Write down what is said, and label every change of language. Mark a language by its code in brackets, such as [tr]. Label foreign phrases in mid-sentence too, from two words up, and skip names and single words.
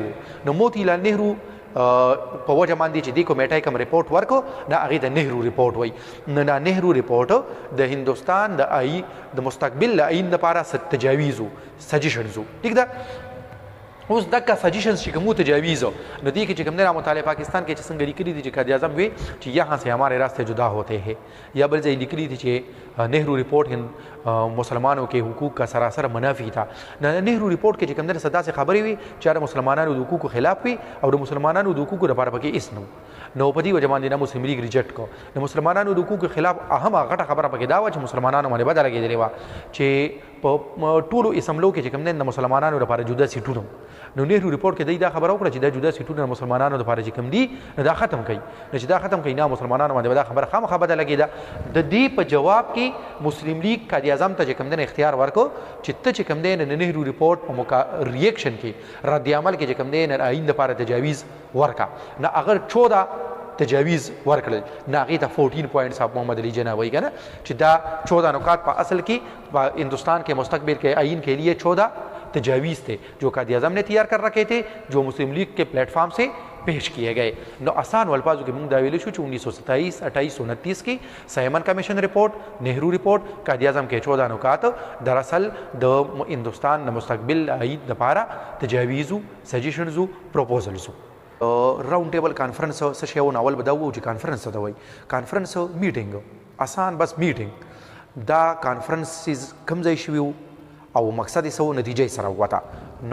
[ps] نو موتی لال نهرو په وجه باندې چې دې کمیټۍ کوم رپورټ ورکړو نو هغې د نهرو رپورټ وایي. نو دا نهرو رپورټ د هندوستان د مستقبل آئین لپاره تجاویز و، سجیشنز و. ٹھیک ده. اوس دغه سجیشنز چې کومو تجاویز نو دې کې چې کوم دی مطالعه پاکستان کې چې څنګه لیکلي دي چې قائد اعظم وی چې [ur] یہاں سے ہمارے راستے جدا ہوتے ہیں، [ps] یا بل ځای لیکلي دي چې نهرو رپورټ [ur] مسلمانوں کے حقوق کا سراسر منافی تھا. [ps] نهرو رپورټ کې چې کوم دی صدا سے خبرې وي چې د مسلمانانو د حقوقو خلاف وي او د مسلمانانو د حقوقو لپاره پکې هېڅ نه و. نو په دې وجه باندې مسلم لیگ ریجیکټ کړو. د مسلمانانو د حقوقو خلاف اهمه غټه خبره پکې دا وه چې مسلمانانو باندې بده لګېدلې وه چې په ټولو اسمبلو کې چې کوم دی د مسلمانانو لپاره جدا سیټونه. نو نهرو رپورټ کې دی دا خبره وکړه چې دا جدا سیټونه مسلمانانو لپاره چې کوم دي نو دا ختم کړي. نو چې دا ختم کړي نه مسلمانانو باندې دا خبره خامخا بده لګېده. د دې په جواب کې مسلم لیگ قائد اعظم ته چې کوم دی اختیار ورکړو چې ته چې کوم دی د نهرو رپورټ په ریئیکشن کې رد عمل کې چې کوم دی د آئین لپاره تجاویز ورکړه. نو اگر 14 تجاویز ورکړل نو هغې ته 14 پوائنٹس آپ محمد علی جناح وایي که نه چې دا 14 نکات په اصل کې په [ur] ہندوستان کے مستقبل کے آئین کے لیے 14 تجاویز تھے جو قائد اعظم نے تیار کر رکھے تھے جو مسلم لیگ کے پلیٹ فارم سے پیش کیے گئے. [ps] نو [ur] آسان الفاظوں کے [ps] منگ دا ویلو شو چې 1927 28 29 کی سایمن کمیشن رپورٹ، نہرو رپورٹ، [ur] قائد اعظم کے 14 نکات دراصل [ps] د ہندوستان د مستقبل آئین لپاره تجاویزو، سجیشنزو، پروپوزلزو. [en] round table conference [ps] څه شی و؟ اول به دا ووایو چې کانفرنس څه ته وایي. [en] conference meeting, [ps] اسان بس میټینګ. دا کانفرنسز کوم ځای شوي وو او مقصد یې څه و، نتیجه یې سره ووته.